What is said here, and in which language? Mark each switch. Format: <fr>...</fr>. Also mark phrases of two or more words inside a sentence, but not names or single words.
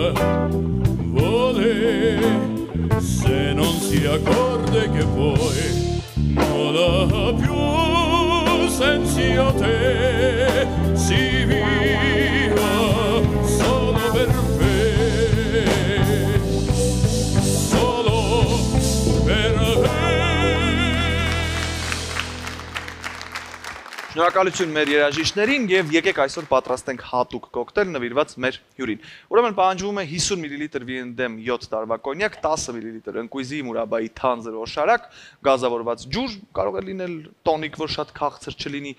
<it>vuole se non si accorge che poi non ha più senso a te si viva solo per me solo per me</it> <hy>Շնորհակալություն մեր երաժիշտներին եւ եկեք այսօր պատրաստենք հատուկ կոկտեյլ նվիրված մեր հյուրին։ Ուրեմն պահանջվում է 50 մլ վիենդեմ 7 տարվա կոնյակ, 10 մլ ընկույզի մուրաբայի թանձր օշարակ, գազավորված ջուր, կարող է լինել տոնիկ, որ շատ քաղցր չլինի,</hy>